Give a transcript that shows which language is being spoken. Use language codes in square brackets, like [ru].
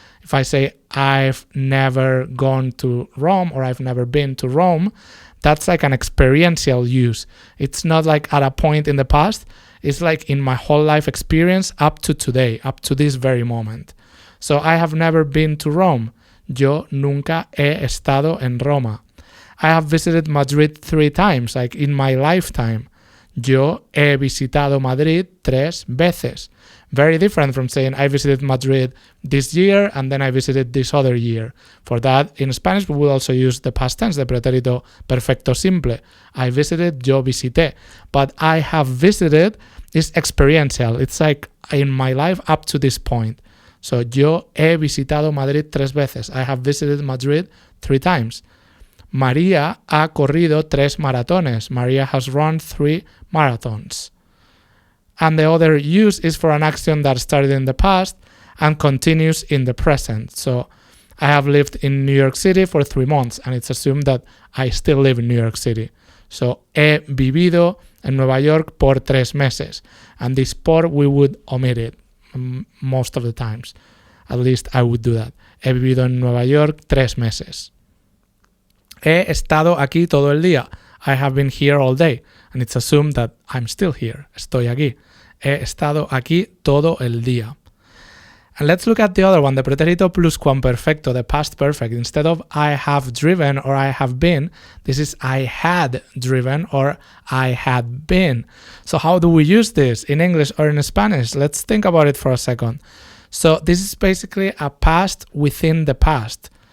[en] If I say, I've never gone to Rome, or I've never been to Rome, that's like an experiential use. It's not like at a point in the past. It's like in my whole life experience up to today, up to this very moment. So I have never been to Rome. [es] Yo nunca he estado en Roma. [en] I have visited Madrid 3 times, like in my lifetime. [es] Yo he visitado Madrid 3 veces. [en] Very different from saying I visited Madrid this year and then I visited this other year. For that, in Spanish, we will also use the past tense, the pretérito perfecto simple. I visited, [es] yo visité. [en] But I have visited is experiential. It's like in my life up to this point. So, [es] yo he visitado Madrid 3 veces. [en] I have visited Madrid 3 times. [es] María ha corrido 3 maratones. [en] María has run 3 marathons. And the other use is for an action that started in the past and continues in the present. So I have lived in New York City for 3 months, and it's assumed that I still live in New York City. [es] So he vivido en Nueva York por 3 meses. [en] And this por, we would omit it most of the times. At least I would do that. [es] He vivido en Nueva York 3 meses. He estado aquí todo el día. [en] I have been here all day. And it's assumed that I'm still here. [es] Estoy aquí. He estado aquí todo el día. [en] And let's look at the other one, the pretérito pluscuamperfecto, the past perfect. Instead of I have driven or I have been, this is I had driven or I had been. So how do we use this in English or in Spanish? Let's think about it for a second. So this is basically a past within the past.